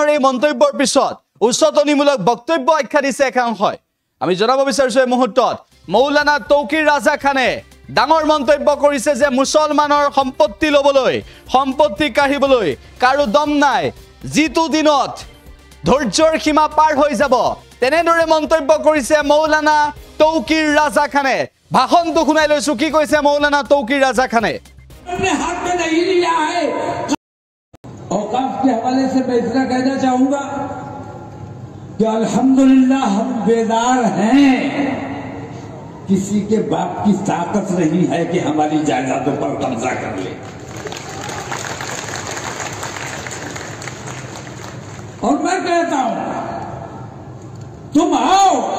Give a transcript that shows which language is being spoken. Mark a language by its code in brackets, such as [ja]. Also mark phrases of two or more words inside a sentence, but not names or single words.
[as] এই মন্তব্যৰ পিছত উচ্চতনিমূলক বক্তব্য আখ্যা দিছে এখন হয় আমি জনাব বিচাৰিছো এই মুহূৰ্তত মৌলানা তৌকিৰ ৰাজা খানে ডাঙৰ মন্তব্য কৰিছে যে মুছলমানৰ সম্পত্তি লবলৈ সম্পত্তি কাঢ়িবলৈ কাৰো দম নাই জিতু দিনত ধৈৰ্যৰ সীমা পাৰ হৈ যাব তেনেদৰে মন্তব্য কৰিছে মৌলানা তৌকিৰ ৰাজা খানে ভাষণটো শুনাই লৈছো কি কৈছে মৌলানা তৌকিৰ ৰাজা খানে [hi] अपने हाथ में नहीं लिया है औकाफ के हवाले से मैं इतना कहना चाहूंगा कि अल्हम्दुलिल्लाह हम बेदार हैं किसी के बाप की ताकत नहीं है कि हमारी जायदादों पर कब्जा कर ले और मैं कहता हूं तुम आओ